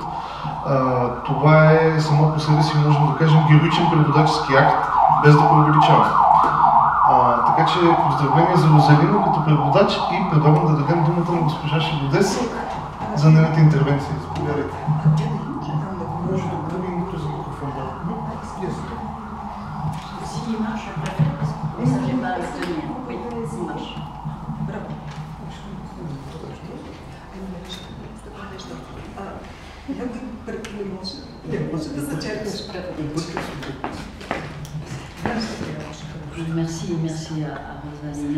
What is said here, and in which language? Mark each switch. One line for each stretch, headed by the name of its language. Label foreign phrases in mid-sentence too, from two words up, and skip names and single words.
Bulgarian: Това е само по себе си, можем да кажем, героичен преводачески акт, без да преувеличавам. Така че поздравление за Розалина като преводач и предлагам да дадем думата на госпожа Шибодес за нейната интервенция. Заповядайте. Може да бъде името за микрофон.
French: Si il marche, je préfère parce que comme ça, j'ai pas à le tenir. Oui, il marche. Bravo. Merci à Rosalina.